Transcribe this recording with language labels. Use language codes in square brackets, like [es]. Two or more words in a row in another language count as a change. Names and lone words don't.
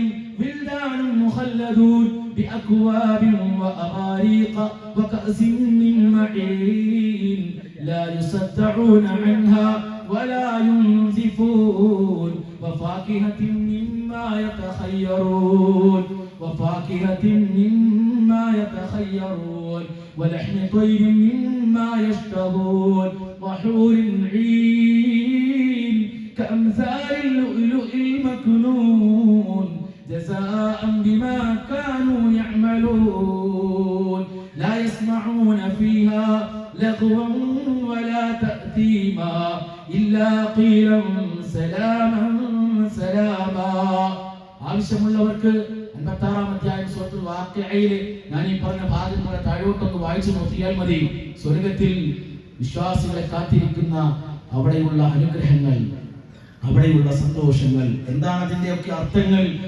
[ar] ولدان مخلدون بأكواب وأباريق وكأس من معين لا يصدعون عنها ولا ينزفون وفاكهة مما يتخيرون وفاكهة مما يتخيرون ولحم طير مما يشتهون وحور ഈൻ كأمثال اللؤلؤ المكنون جزاء بما كانوا يعملون لا يسمعون فيها لغوا ولا تأثيما إلا قيلا سلاما سلاما. [ml] ആവശ്യമുള്ളവർക്ക് 56-ാം അധ്യായം സൂറത്തുൽ വാഖിഅയിലെ ഞാൻ ഈ പറഞ്ഞ ഭാഗങ്ങളെ താഴോട്ടൊന്ന് വായിച്ചു നോക്കിയാൽ മതി. സ്വർഗ്ഗത്തിൽ വിശ്വാസികളെ കാത്തിരിക്കുന്ന അവിടെയുള്ള അനുഗ്രഹങ്ങൾ, അവിടെയുള്ള സന്തോഷങ്ങൾ, എന്താണ് അതിന്റെയൊക്കെ അർത്ഥങ്ങൾ?